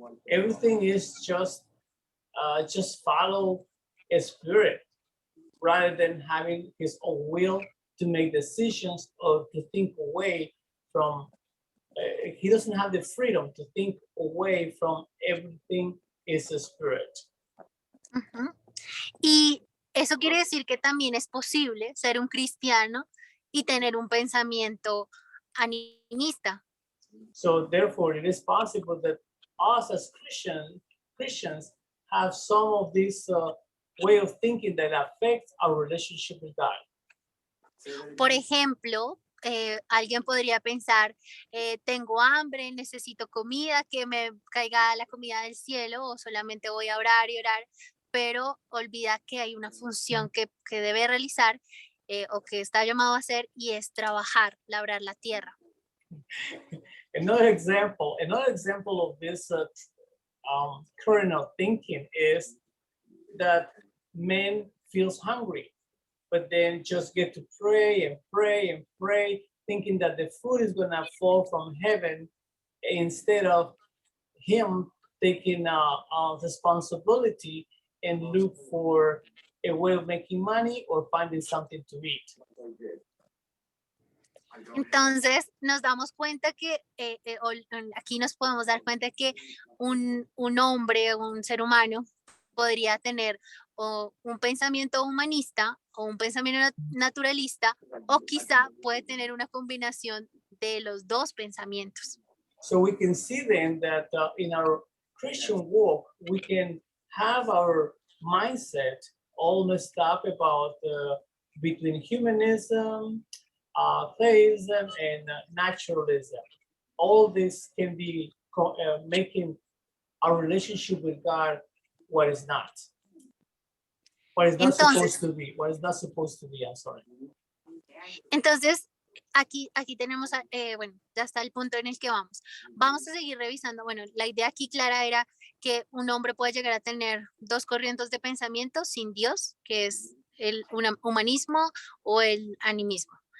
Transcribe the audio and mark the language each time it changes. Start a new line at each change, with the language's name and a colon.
English: Everything is just follow a spirit rather than having his own will to make decisions or to think away from. He doesn't have the freedom to think away from everything is a spirit. Ujú.
Spanish: Y eso quiere decir que también es posible ser un cristiano y tener un pensamiento animista.
English: So therefore, it is possible that us as Christians have some of this way of thinking that affects our relationship with God.
Spanish: Por ejemplo, alguien podría pensar, tengo hambre, necesito comida, que me caiga la comida del cielo o solamente voy a orar y orar, pero olvida que hay una función que debe realizar o que está llamado a hacer y es trabajar, labrar la tierra.
English: Another example of this current of thinking is that man feels hungry, but then just get to pray and pray and pray, thinking that the food is gonna fall from heaven instead of him taking responsibility and look for a way of making money or finding something to eat.
Spanish: Entonces nos damos cuenta que aquí nos podemos dar cuenta que un hombre, un ser humano podría tener o un pensamiento humanista o un pensamiento naturalista o quizá puede tener una combinación de los dos pensamientos.
English: So we can see then that in our Christian walk, we can have our mindset all messed up about between humanism, theism, and naturalism. All this can be making our relationship with God what is not. What is not supposed to be. What is not supposed to be, I'm sorry.
Spanish: Entonces, aquí tenemos, bueno, ya está el punto en el que vamos. Vamos a seguir revisando. Bueno, la idea aquí clara era que un hombre puede llegar a tener dos corrientes de pensamiento sin Dios, que es el humanismo o el animismo.